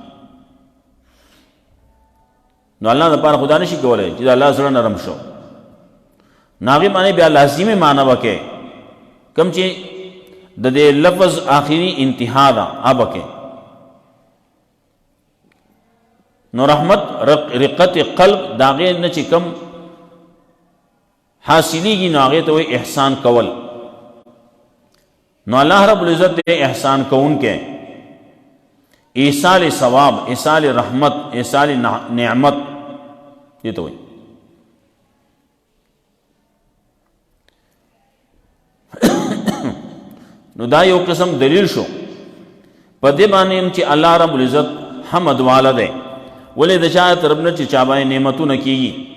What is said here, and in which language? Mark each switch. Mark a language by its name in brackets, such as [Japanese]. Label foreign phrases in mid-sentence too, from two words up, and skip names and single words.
[Pashto] نو الله دپاره خدا نشي کولی چې د الله زړه نرم شو نو هغې باندې بیا لازمي معنی وکړي کوم چې د دې لفظ آخري انتها ده هغه وکړي نو رحمت رقت قلب د هغې نه چې کم حاصلیږي نو هغې ته وایي احسان کول نو [Arabic] الله رب العزت [Pashto] دې احسان کوونکی ایصال ثواب ایصال رحمت ایصال نعمت دې ته وایي نو دا یو قسم دلیل شو په دې باندې چې [Arabic] الله رب العزت [Pashto] حمد والا دی ولې د چا طرف نه چې چا باندې نعمتونه کېږي